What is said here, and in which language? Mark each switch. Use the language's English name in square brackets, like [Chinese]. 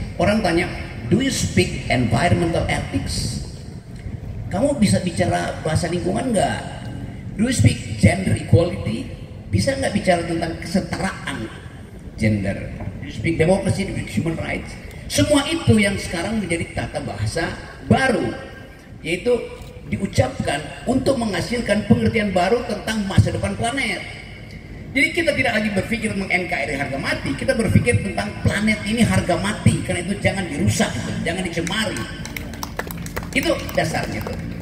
[Indonesian] Orang tanya, [English] do you speak environmental ethics? [Indonesian] Kamu bisa bicara bahasa lingkungan nggak? [English] Do you speak gender equality? [Indonesian] Bisa nggak bicara tentang kesetaraan gender? [English] Do you speak democracy, do you speak human rights? [Indonesian] Semua itu yang sekarang menjadi tata bahasa baru, yaitu diucapkan untuk menghasilkan pengertian baru tentang masa depan planet. Jadi kita tidak lagi berpikir tentang NKRI harga mati, kita berpikir tentang planet ini harga mati, karena itu jangan dirusak, jangan dicemari. Itu dasarnya tuh.